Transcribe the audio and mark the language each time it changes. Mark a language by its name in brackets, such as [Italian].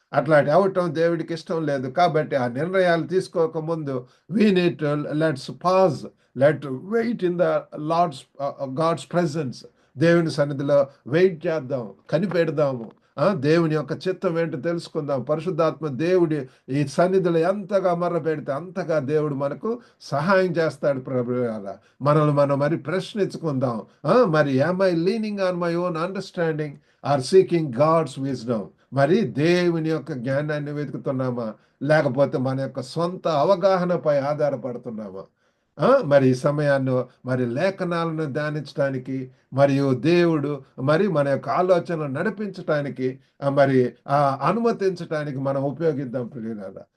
[Telugu] అట్లాంటి అవటం దేవుడికి ఇష్టం లేదు. కాబట్టి ఆ నిర్ణయాలు తీసుకోక ముందు [English] We need to let's pause, let wait in the God's presence. [Telugu] దేవుని సన్నిధిలో వెయిట్ చేద్దాం, కనిపెడదాము, దేవుని యొక్క చిత్తం ఏంటో తెలుసుకుందాం. పరిశుద్ధాత్మ దేవుడి ఈ సన్నిధిలో ఎంతగా మర్ర పెడితే అంతగా దేవుడు మనకు సహాయం చేస్తాడు ప్రభువులారా. మనల్ని మనం మరి ప్రశ్నించుకుందాం. [English] మరి am I leaning on my own understanding or seeking God's wisdom? [Telugu] మరి దేవుని యొక్క జ్ఞానాన్ని వెతుకుతున్నామా, లేకపోతే మన యొక్క సొంత అవగాహనపై ఆధారపడుతున్నామా? మరి ఈ సమయాన్ని మరి లేఖనాలను ధ్యానించడానికి మరియు దేవుడు మరి మన యొక్క ఆలోచనలు నడిపించడానికి మరి అనుమతించడానికి మనం ఉపయోగిద్దాం ప్రియులారా.